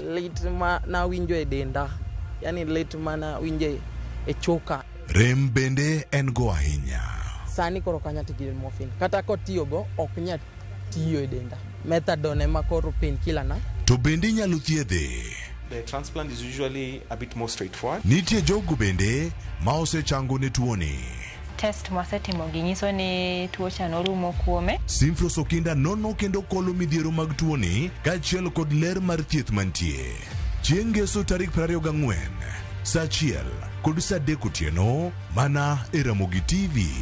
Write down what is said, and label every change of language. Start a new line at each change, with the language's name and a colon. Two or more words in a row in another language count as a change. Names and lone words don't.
Luo (Kenya and Tanzania): Lit ma na winjo e denda, yani lit ma na winjo e choka. Rem bende en go ahinya. Sani koro kanya tiyo morphine. Kata kotiyo go ok nya tiyo e denda. Methadone ma koro painkiller na. To bende nyalo thiedhe.
English: The transplant is usually a bit more straightforward.
Luo (Kenya and Tanzania): Nitie jogo bende ma osechango ne tuoni. Test mwasetimo ginyiso ni tuo cha norumo kuome. Simfros Okinda nono kendo kolo midhiero mag tuoni kaachiel kod ler mar thieth mantie. Chieng' Ngeso tarik 24 saa 1 kod saa 3 otieno mana e Ramogi TV.